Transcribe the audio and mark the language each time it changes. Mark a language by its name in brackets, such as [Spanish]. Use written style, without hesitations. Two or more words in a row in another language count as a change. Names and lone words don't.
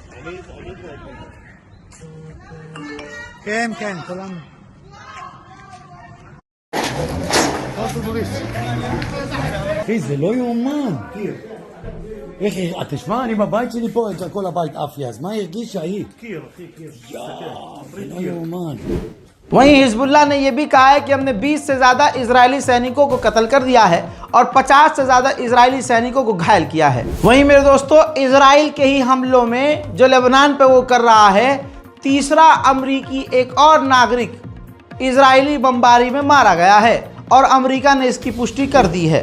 [Hebrew] כן, כולנו. אחי, זה לא יאומן. איך, תשמע, אני בבית שלי פה, כל הבית עף לי, אז מה הרגיש שהיא? קיר, אחי, קיר. זה לא יאומן. [Hindi] वहीं हिजबुल्लाह ने यह भी कहा है कि हमने 20 से ज़्यादा इजरायली सैनिकों को कत्ल कर दिया है और 50 से ज़्यादा इजरायली सैनिकों को घायल किया है। वहीं मेरे दोस्तों, इजराइल के ही हमलों में जो लेबनान पे वो कर रहा है, तीसरा अमरीकी एक और नागरिक इजरायली बमबारी में मारा गया है और अमेरिका ने इसकी पुष्टि कर दी है।